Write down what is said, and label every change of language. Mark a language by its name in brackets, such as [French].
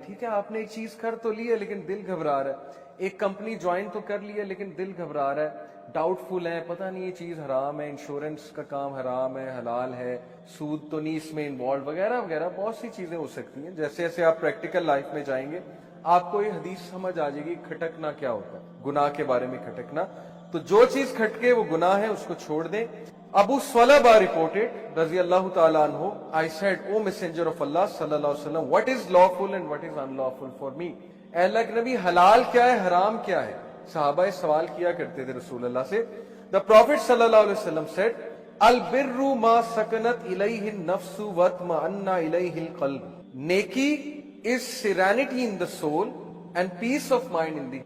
[Urdu] ٹھیک ہے آپ نے ایک چیز کر تو لی ہے لیکن دل گھبرا رہا ہے، ایک کمپنی جوائن تو کر لی ہے لیکن دل گھبرا رہا ہے، ڈاؤٹ فل ہے، پتہ نہیں یہ چیز حرام ہے، انشورنس کا کام حرام ہے، حلال ہے، سود تو نہیں اس میں انوالو، وغیرہ وغیرہ بہت سی چیزیں ہو سکتی ہیں. جیسے جیسے آپ پریکٹیکل لائف میں جائیں گے آپ کو یہ حدیث سمجھ آ جائے گی کھٹکنا کیا ہوتا ہے، گناہ کے بارے میں کھٹکنا. تو جو چیز کھٹکے وہ گناہ ہے، اس کو چھوڑ دیں. [English] ابو صلبہ reported رضی اللہ تعالیٰ عنہ, I said, O messenger of Allah صلی اللہ علیہ وسلم, what is lawful and what is unlawful for me? [Urdu] اے اللہ کے نبی حلال کیا ہے حرام کیا ہے؟ صحابہ سوال کیا کرتے تھے رسول اللہ سے. [English] The Prophet صلی اللہ علیہ وسلم said, [Arabic] البر ما سکنت الیہ النفس واطمأن الیہ القلب. [English] نیکی is serenity in the soul and peace of mind in the.